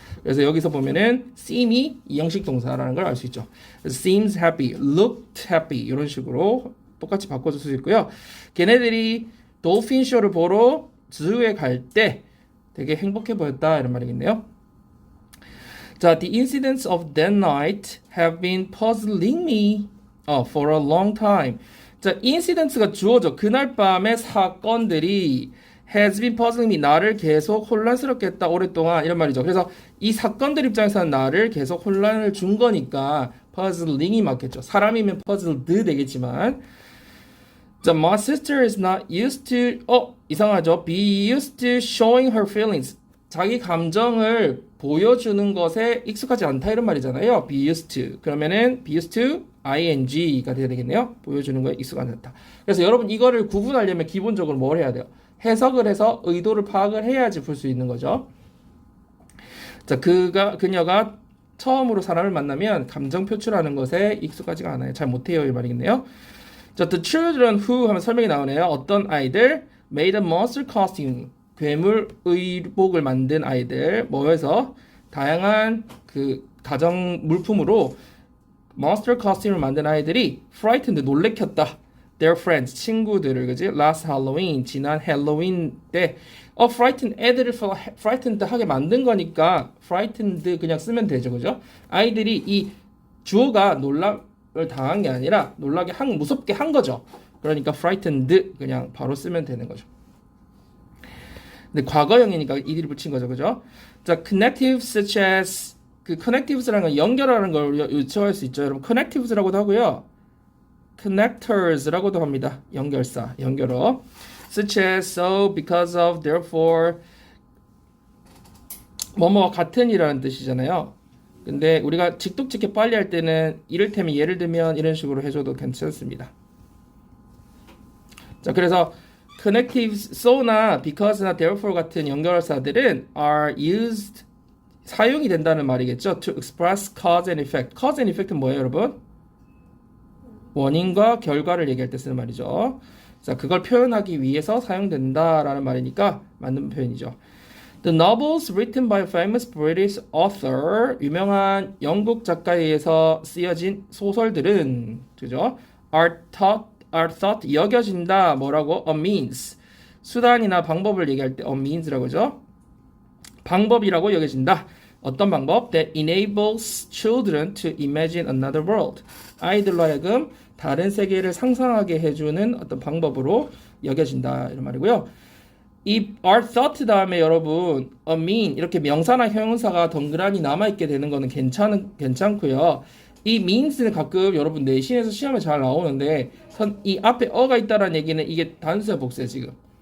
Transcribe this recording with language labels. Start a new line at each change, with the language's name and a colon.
Korean: 그래서 여기서 보면은 seem이 이형식 동사라는 걸 알 수 있죠.
English: seems happy, looked happy
Korean: 이런 식으로 똑같이 바꿔줄 수 있고요. 걔네들이 돌핀 쇼를 보러 주에 갈 때 되게 행복해 보였다 이런 말이겠네요.
English: 자, the incidents of that night have been puzzling me for a long time.
Korean: 자, incidents가 주어져. 그날 밤의 사건들이
English: has been puzzling me.
Korean: 나를 계속 혼란스럽게 했다. 오랫동안. 이런 말이죠. 그래서 이 사건들 입장에서는 나를 계속 혼란을 준 거니까 puzzling이 맞겠죠. 사람이면 puzzled 되겠지만.
English: 자, my sister is not used to,
Korean: 이상하죠.
English: be used to showing her feelings.
Korean: 자기 감정을 보여주는 것에 익숙하지 않다 이런 말이잖아요. be used to. 그러면은 be used to ing가 돼야 되겠네요. 보여주는 거에 익숙하지 않다. 그래서 여러분 이거를 구분하려면 기본적으로 뭘 해야 돼요? 해석을 해서 의도를 파악을 해야지 풀 수 있는 거죠. 자, 그녀가 처음으로 사람을 만나면 감정 표출하는 것에 익숙하지가 않아요. 잘 못해요 이 말이겠네요. 자,
English: the children who
Korean: 하면 설명이 나오네요. 어떤 아이들
English: made a monster costume.
Korean: 괴물 의복을 만든 아이들 뭐해서 다양한 그 가정 물품으로 monster costume을 만든 아이들이 frightened 놀래켰다.
English: their friends
Korean: 친구들을 그지?
English: last Halloween
Korean: 지난 헬로윈 때 frightened 애들을 frightened 하게 만든 거니까 frightened 그냥 쓰면 되죠, 그죠? 아이들이 이 주어가 놀람을 당한 게 아니라 놀라게 무섭게 한 거죠. 그러니까 frightened 그냥 바로 쓰면 되는 거죠. 근데 과거형이니까 이들이 붙인 거죠, 그죠? 자, connectives such as 그 connectives라는 건 연결하는 걸 요청할 수 있죠. 여러분 connectives라고도 하고요, connectors라고도 합니다. 연결사, 연결어.
English: such as, so, because of, therefore,
Korean: 뭐뭐와 같은이라는 뜻이잖아요. 근데 우리가 직독직해 빨리 할 때는 이를테면 예를 들면 이런 식으로 해줘도 괜찮습니다. 자, 그래서 connectives, so나 because나 therefore 같은 연결사들은
English: are used,
Korean: 사용이 된다는 말이겠죠.
English: to express cause and effect.
Korean: cause and effect는 뭐예요, 여러분? 원인과 결과를 얘기할 때 쓰는 말이죠. 자, 그걸 표현하기 위해서 사용된다라는 말이니까 맞는 표현이죠.
English: The novels written by a famous British author,
Korean: 유명한 영국 작가에 의해서 쓰여진 소설들은, 그죠?
English: are thought,
Korean: 여겨진다, 뭐라고?
English: a means.
Korean: 수단이나 방법을 얘기할 때 a means라고 하죠. 방법이라고 여겨진다. 어떤 방법?
English: That enables children to imagine another world.
Korean: 아이들로 하여금 다른 세계를 상상하게 해주는 어떤 방법으로 여겨진다. 이런 말이고요. 이 are thought 다음에 여러분 a mean 이렇게 명사나 형용사가 덩그러니 남아있게 되는 거는 괜찮고요. 이 means는 가끔 여러분 내신에서 시험에 잘 나오는데 이 앞에 어가 있다라는 얘기는 이게 단수야 복수야 지금.